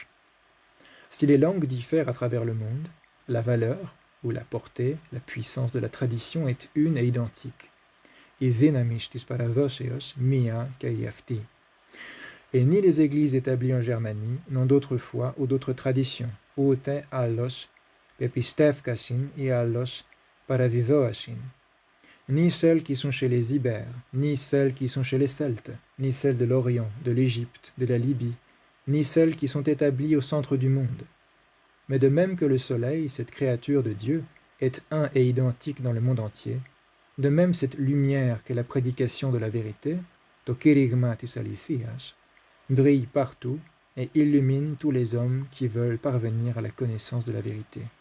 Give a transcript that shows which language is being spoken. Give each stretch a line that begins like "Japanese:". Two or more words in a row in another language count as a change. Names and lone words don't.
French: Si les langues diffèrent à travers le monde, la valeur, ou la portée, la puissance de la tradition est une et identique. Et ni les églises établies en Germanie n'ont d'autre foi ou d'autres traditions,
Greek: οὔτε ἄλλως πεπιστεύκασιν οὔτε ἄλλως παραδιδόασιν,
French: ni celles qui sont chez les Ibères, ni celles qui sont chez les Celtes, ni celles de l'Orient, de l'Égypte, de la Libye, ni celles qui sont établies au centre du monde. Mais de même que le soleil, cette créature de Dieu, est un et identique dans le monde entier, de même cette lumière qu'est la prédication de la vérité,
Greek: τὸ κηρύγματος ἀληθείας,
French: brille partout et illumine tous les hommes qui veulent parvenir à la connaissance de la vérité.